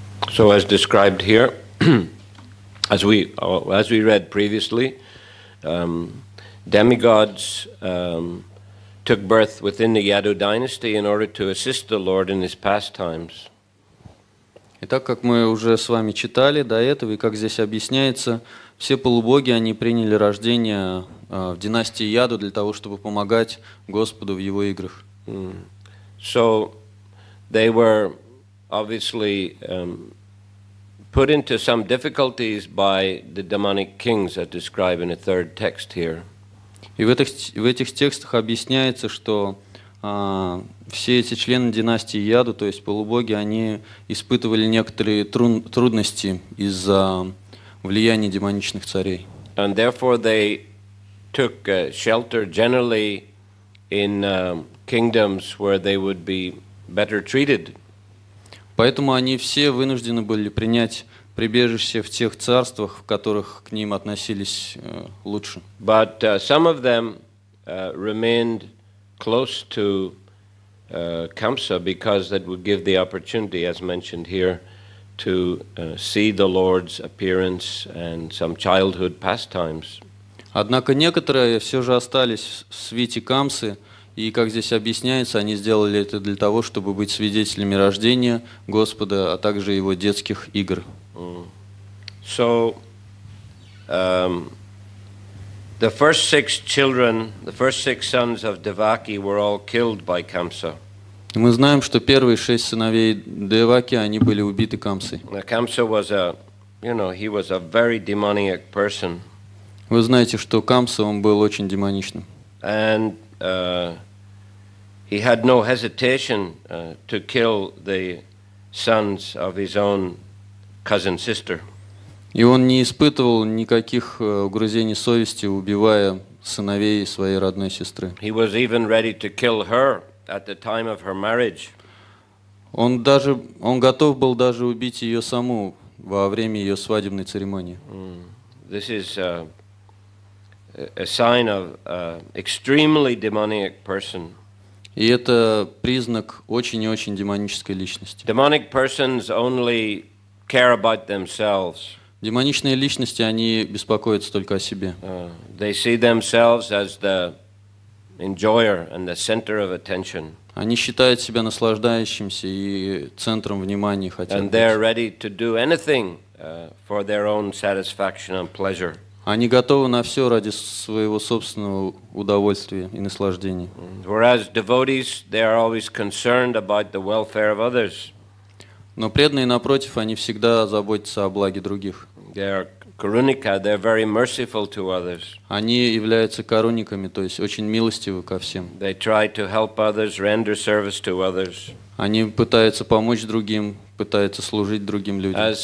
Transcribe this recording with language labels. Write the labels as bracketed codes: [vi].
[en] So as described here, as we read previously, demigods took birth within the Yadu dynasty in order to assist the Lord in his pastimes. [ru] Итак, как мы уже с вами читали до этого, и как здесь объясняется, все полубоги, они приняли рождение в династии Яду для того, чтобы помогать Господу в его играх. [en] So they were obviously put into some difficulties by the demonic kings, as described in the 3rd text here. [ru] И в этих текстах объясняется, что все эти члены династии Яду, то есть полубоги, они испытывали некоторые трудности из-за влияния демоничных царей. [en] And therefore they took shelter generally in kingdoms where they would be better treated [ru] Поэтому они все вынуждены были принять прибежище в тех царствах, в которых к ним относились лучше. [en] But some of them remained close to Kamsa because that would give the opportunity, as mentioned here, to see the Lord's appearance and some childhood pastimes. [ru] Однако некоторые все же остались в свите Камсы, и, как здесь объясняется, они сделали это для того, чтобы быть свидетелями рождения Господа, а также его детских игр. [en] So, the first 6 children, the first 6 sons of Devaki were all killed by Kamsa. [ru] Мы знаем, что первые 6 сыновей Деваки, они были убиты Камсой. [en] Now, Kamsa was he was a very demoniac person. [ru] Вы знаете, что Камса, он был очень демоничным. [en] And he had no hesitation to kill the sons of his own cousin sister. [ru] И он не испытывал никаких угрызений совести, убивая сыновей своей родной сестры. [en] He was even ready to kill her at the time of her marriage. [ru] Он готов был даже убить ее саму во время ее свадебной церемонии. [en] This is a sign of an extremely demoniac person. [ru] И это признак очень и очень демонической личности. [en] Demonic persons only care about themselves. [ru] Демоничные личности, они беспокоятся только о себе. [en] They see themselves as the enjoyer and the center of attention. [ru] Они считают себя наслаждающимся и центром внимания хотят [en] And [ru] быть. [en] they're ready to do anything for their own satisfaction and pleasure. [ru] Они готовы на все ради своего собственного удовольствия и наслаждения. [en] Whereas devotees, they are always concerned about the welfare of others. [ru] Но преданные, напротив, они всегда заботятся о благе других. [en] They are karunika, they're very merciful to others. [ru] Они являются каруниками, то есть очень милостивы ко всем. [en] They try to help others, render service to others. [ru] Они пытаются помочь другим, пытаются служить другим людям.